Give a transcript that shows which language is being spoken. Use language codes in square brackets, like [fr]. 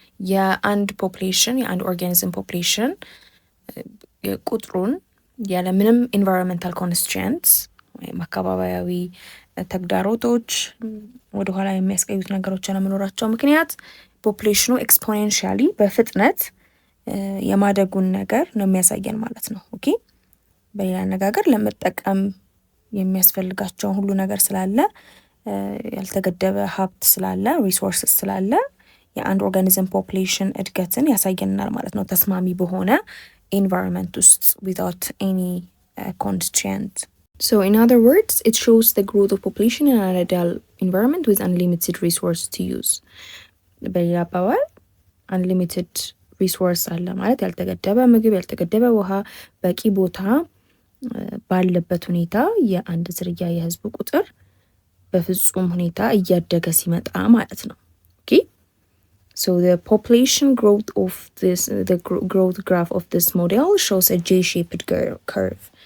[am] የአንድ ፖፑሌሽን የአንድ ኦርጋኒዝም ፖፑሌሽን ቁጥሩን ያለ ምንም ኢንቫይሮንመንታል ኮንስትሬንትስ ወይም አካባቢያዊ ተግዳሮቶች ወደኋላ የሚያስቀዩት ነገሮች አለመኖራቸው ምክንያት ፖፑሌሽኑ ኤክስፖኔንሻሊ በፍጥነት የማደጉን ነገር ነው የሚያሳየን ማለት ነው። ኦኬ፣ በሌላ አነጋገር ለመጠቀም የሚያስፈልጋቸውን ሁሉ ነገር ስላለ፣ ያልተገደበ ሀብት ስላለ፣ ሪሶርስስ ስላለ የአንድ ኦርጋኒዝም ፖፑሌሽን እድገትን ያሳየናል ማለት ነው፣ ተስማሚ በሆነ environment ውስጥ [en] without any constraint. So in other words, it shows the growth of population in an ideal environment with unlimited resource to use. [am] በሌላ አባባል unlimited resource አለ ማለት ያልተገደበ ምግብ፣ ያልተገደበ ውሃ፣ በቂ ቦታ ባለበት ሁኔታ የአንድ ዝርያ የህዝብ ቁጥር በፍጹም ሁኔታ እያደገ ሲመጣ ማለት ነው። ኦኬ [en] So the population growth of the growth graph of this model shows a J-shaped curve.